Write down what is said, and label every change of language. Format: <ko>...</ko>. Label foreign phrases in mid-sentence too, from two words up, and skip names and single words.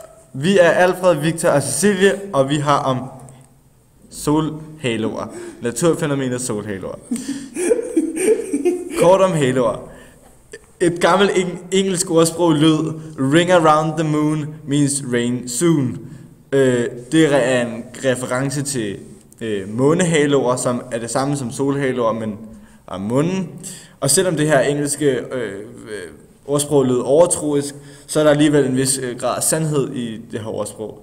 <da>Vi er Alfred, Victor og Cecilie, og vi har om solhaloer. Naturfænomenet solhaloer. Kort om haloer. Et gammelt engelsk ordsprog lød:</da> <en>Ring around the moon means rain soon.</en> <da>Det er en reference til månehaloer, som er det samme som solhaloer, men om månen. Og selvom det her engelske ordsprog lød overtroisk, så er der alligevel en vis grad af sandhed i det her ordsprog.</da>